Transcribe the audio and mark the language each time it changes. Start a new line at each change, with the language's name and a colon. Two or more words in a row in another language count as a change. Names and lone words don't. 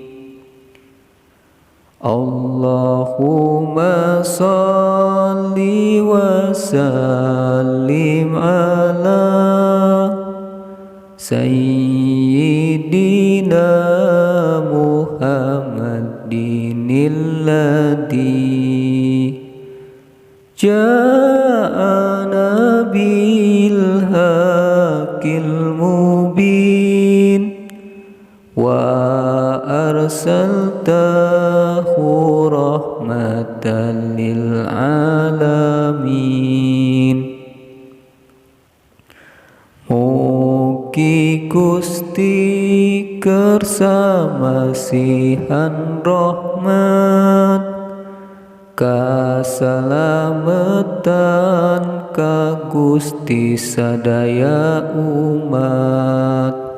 Arabic: اللهم صل وسلم على سيدنا محمد الذي جاءنا بالحق المبين وأرسلته رحمة للعالمين.
Sundanese: Mugi Gusti kersa masihan rahmat kasalamatan ka Gusti sadaya umat.